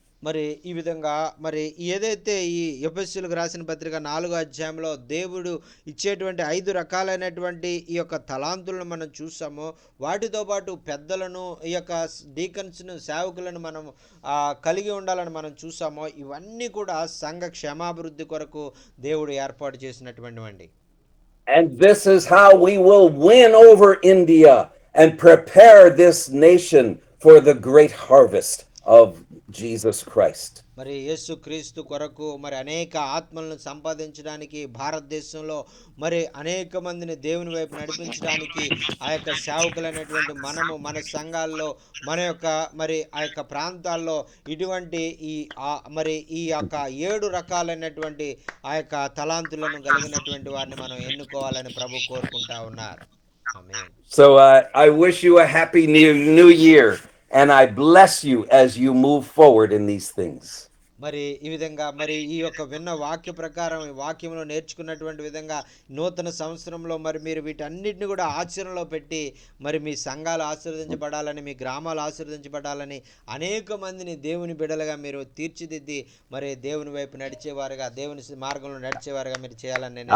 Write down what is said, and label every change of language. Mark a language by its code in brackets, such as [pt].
[te] మరి ఈ విధంగా మరి ఏదైతే ఈ ఎఫెసీయులకు రాసిన పత్రిక 4వ అధ్యాయంలో దేవుడు ఇచ్చేటువంటి 5 రకాలైనటువంటి ఈ యొక్క తలాంతులను మనం చూసామో, వాటితో పాటు పెద్దలను, ఈ యొక్క డీకన్స్ను, సేవకులను మనం కలిగి ఉండాలని మనం చూసామో, ఇవన్నీ కూడా సంఘ క్షేమాభివృద్ధి కొరకు దేవుడు ఏర్పాటు చేసినటువంటివండి. [en] And this is how we will win over India and prepare this nation for the great harvest of Jesus Christ. [te] మరి యేసు క్రీస్తు కొరకు మరి అనేక ఆత్మలను సంపాదించడానికి, భారతదేశంలో మరి అనేక మందిని దేవుని వైపు నడిపించడానికి ఆ యొక్క సేవకులైనటువంటి మనము మన సంఘాల్లో, మన యొక్క మరి ఆ యొక్క ప్రాంతాల్లో ఇటువంటి మరి ఈ యొక్క 7 రకాలైనటువంటి ఆ యొక్క తలాంతులను కలిగినటువంటి వారిని మనం ఎన్నుకోవాలని ప్రభు కోరుకుంటా ఉన్నారు. ఆమేన్. [en] So I wish you a happy new year. And I bless you as you move forward in these things. [te] మరి ఈ విధంగా మరి ఈ యొక్క విన్న వాక్య ప్రకారం, ఈ వాక్యంలో నేర్చుకున్నటువంటి విధంగా నూతన సంవత్సరంలో మరి మీరు వీటన్నిటిని కూడా ఆచరణలో పెట్టి మరి మీ సంఘాలు ఆశీర్వదించబడాలని, మీ గ్రామాలు ఆశీర్వదించబడాలని, అనేక మందిని దేవుని బిడ్డలుగా మీరు తీర్చిదిద్ది మరి దేవుని వైపు నడిచేవారుగా, దేవుని మార్గంలో నడిచేవారుగా మీరు చేయాలని నేను